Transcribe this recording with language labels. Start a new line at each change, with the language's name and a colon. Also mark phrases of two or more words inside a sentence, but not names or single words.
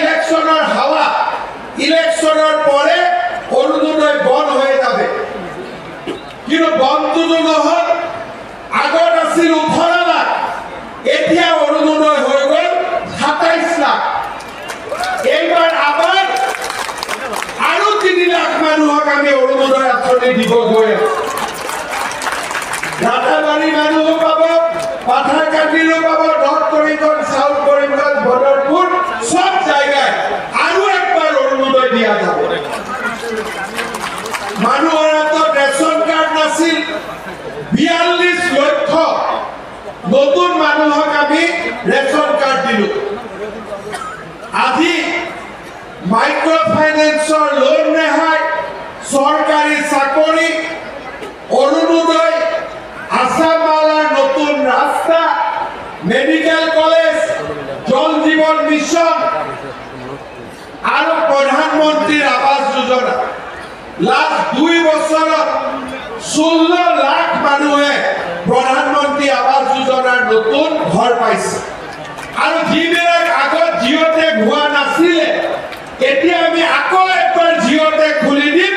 Bangla: ইলেকশনের হাওয়া, ইলেকশনের পরে অরুণোদয় বন্ধ হয়ে যাবে।
Assamese: কিন্তু বন্ধ নহল, আগত আছিল 18 লাখ, এতিয়া অরুণোদয়
Bangla: হয়ে গেল
Assamese: 27 লাখ।
Bangla: এইবার আবার আরো
Assamese: 3 লাখ মানুহক আমি অরুণোদয় আঁচনি দিব গৈ আছো। রাতাবাড়ি মানুহ পাব, পাথারকান্দিরও পাব,
Bangla: নর্থ করিমগঞ্জ, সাউথ করিমগঞ্জ, বদরপুর সব জায়গায় আরো একবার অরুণোদয়
Assamese: দিয়া যাব। মানুহৰ হাতত রেশন কার্ড নাছিল, 42 লক্ষ নতুন মানুহক আমি রেশন কার্ড দিলো। আজি মাইক্রো ফাইন্যান্সর লোন রেহাই, সরকারি চাকরি, অরুণোদয়, আসামালার নতুন রাস্তা, মেডিকেল কলেজ, জল জীবন মিশন আর প্রধানমন্ত্রীর আবাস যোজনা। লাস্ট 2 বছৰত 16 লাখ মানুহে প্রধানমন্ত্রী আবাস যোজনার নতুন ঘর পাইছে। আর যিবিলাক আগত জিঅ'টেক হোৱা নাছিলে, এতিয়া আমি আকৌ একবাৰ জিঅ'টেক খুলি দিম।